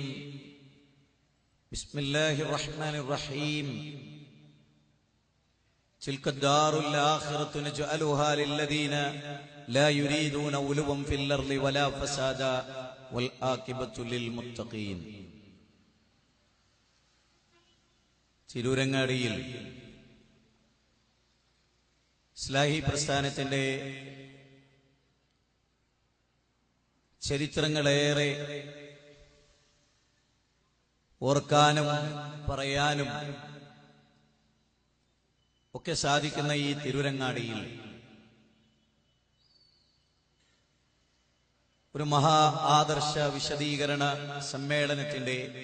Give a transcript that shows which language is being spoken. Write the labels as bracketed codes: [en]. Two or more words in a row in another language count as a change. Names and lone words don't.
[ar] بسم الله الرحمن الرحيم. تلك الدار الآخرة نجعلها للذين لا يريدون علوا في الأرض ولا فسادا والعاقبة للمتقين. [ml] തിരൂരങ്ങാടിയിൽ ഇസ്ലാഹി പ്രസ്ഥാനത്തിന്റെ ചരിത്രങ്ങളേറെ ഓർക്കാനും പറയാനും ഒക്കെ സാധിക്കുന്ന ഈ തിരൂരങ്ങാടിയിൽ ഒരു മഹാ ആദർശ വിശദീകരണ സമ്മേളനത്തിന്റെ